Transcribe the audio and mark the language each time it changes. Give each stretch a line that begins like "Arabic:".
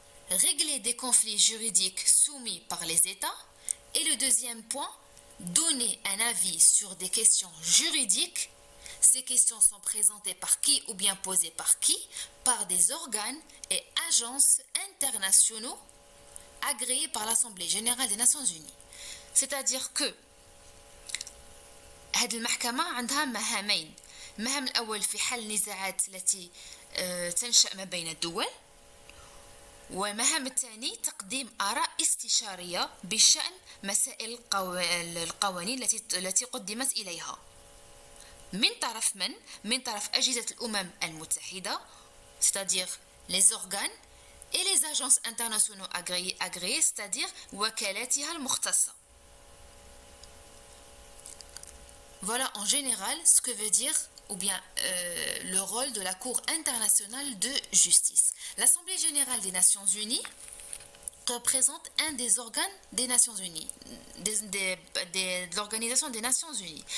French: Régler des conflits juridiques soumis par les États et le deuxième point, donner un avis sur des questions juridiques. Ces questions sont présentées par qui ou bien posées par qui? Par des organes et agences internationaux agréés par l'Assemblée générale des Nations Unies. C'est-à-dire que
Arabic: هذه المحكمة عندها مهامين. المهام الأول في حل النزاعات التي تنشأ ما بين الدول، والمهام الثاني تقديم آراء استشارية بشأن مسائل القوانين التي قدمت إليها من طرف من؟ من طرف أجهزة الأمم المتحدة،
French: c'est-à-dire les organes et les agences internationaux agréées, c'est-à-dire
Arabic: وكالاتها المختصة.
French: Voilà en général ce que veut dire ou bien le rôle de la Cour internationale de justice. L'Assemblée générale des Nations Unies représente un des organes des Nations Unies, de l'Organisation des Nations Unies.